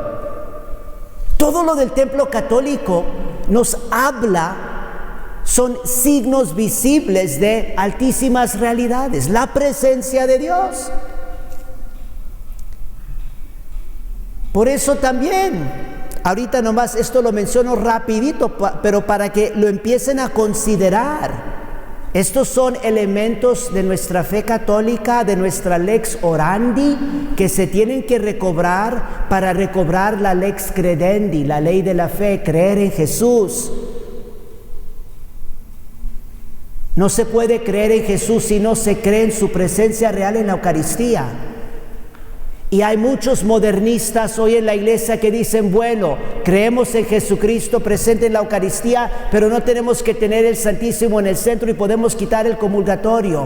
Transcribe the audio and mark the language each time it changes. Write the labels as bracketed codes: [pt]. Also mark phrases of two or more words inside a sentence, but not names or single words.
[es] Todo lo del templo católico nos habla, son signos visibles de altísimas realidades, la presencia de Dios. Por eso también, ahorita nomás esto lo menciono rapidito, pero para que lo empiecen a considerar. Estos son elementos de nuestra fe católica, de nuestra [la] lex orandi, [es] que se tienen que recobrar para recobrar la [la] lex credendi, [es] la ley de la fe, creer en Jesús. No se puede creer en Jesús si no se cree en su presencia real en la Eucaristía. Y hay muchos modernistas hoy en la iglesia que dicen: bueno, creemos en Jesucristo presente en la Eucaristía, pero no tenemos que tener el Santísimo en el centro y podemos quitar el comulgatorio.